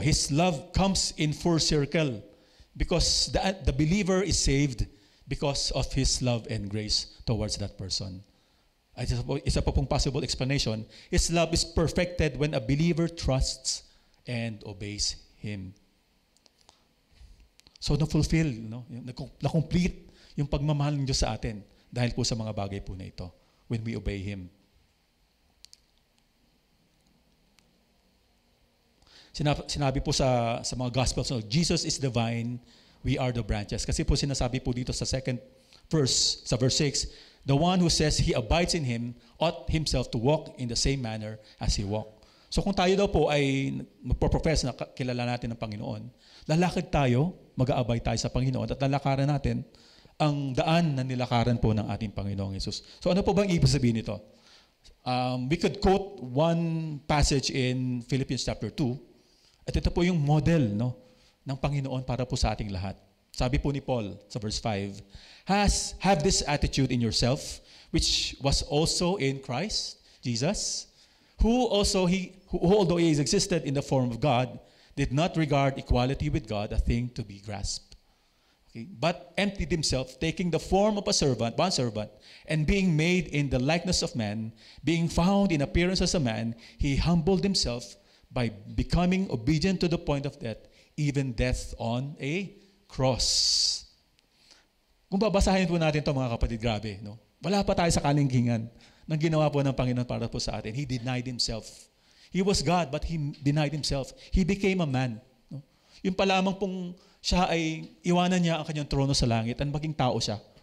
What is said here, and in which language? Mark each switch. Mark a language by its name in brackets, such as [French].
[English] His love comes in full circle because the believer is saved because of His love and grace towards that person. [Filipino] Isa pa pong possible explanation, [English] His love is perfected when a believer trusts and obeys Him. [Filipino] So na-fulfill, no? Na-complete yung pagmamahal ng Diyos sa atin dahil po sa mga bagay po na ito [English] when we obey Him. [Filipino] Sinabi po sa mga Gospels, no, [English] Jesus is the vine, we are the branches. [Filipino] Kasi po sinasabi po dito sa second verse, sa verse 6, [English] the one who says he abides in Him ought himself to walk in the same manner as He walked. [Filipino] So kung tayo daw po ay magpo-profess na kilala natin ng Panginoon, lalakad tayo, mag-aabay tayo sa Panginoon at lalakaran natin ang daan na nilakaran po ng ating Panginoong Yesus. So ano po bang ibig sabihin nito? [English] We could quote one passage in Philippians chapter 2 [Filipino] at ito po yung model, no, ng Panginoon para po sa ating lahat. Sabi po ni Paul sa verse 5, [English] have this attitude in yourself, which was also in Christ Jesus, who although he existed in the form of God, did not regard equality with God a thing to be grasped. Okay? But emptied himself, taking the form of bond servant, and being made in the likeness of man, being found in appearance as a man, he humbled himself by becoming obedient to the point of death, even death on a cross. [Filipino] Kung babasahin po natin ito mga kapatid, grabe, no? Wala pa tayo sa kalingkingan ng ginawa po ng Panginoon para po sa atin. [English] He denied Himself. He was God, but He denied Himself. He became a man. No? [Filipino] Yung pa lamang pong siya ay iwanan niya ang kanyang trono sa langit at maging tao siya.